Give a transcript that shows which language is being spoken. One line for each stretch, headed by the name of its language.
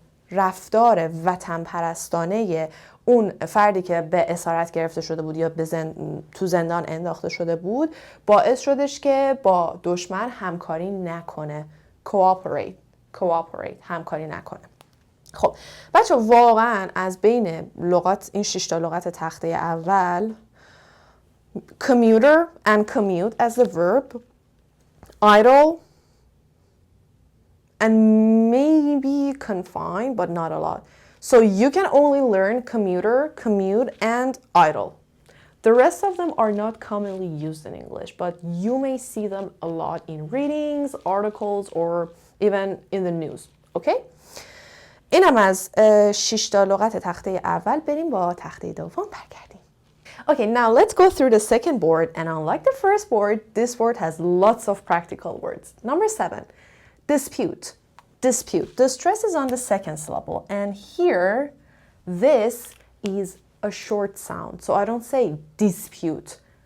Persian: رفتار وطن پرستانه اون فردی که به اسارت گرفته شده بود یا تو زندان انداخته شده بود باعث شدش که با دشمن همکاری نکنه. cooperate همکاری نکنه. خب بچه واقعا از بین لغات این 6 تا لغت تخته اول
English: commuter and commute as the verb, idle and maybe confined but not a lot. So you can only learn commuter, commute and idle. The rest of them are not commonly used in English, but you may see them a lot in readings, articles or even in the news.
Persian: Okay? اینم از 6 تا لغت تخته اول. بریم با تخته دوم برگردیم.
English: Okay, now let's go through the second board, and unlike the first board, this board has lots of practical words. Number 7, dispute. The stress is on the second syllable, and here, this is a short sound. So I don't say dispute.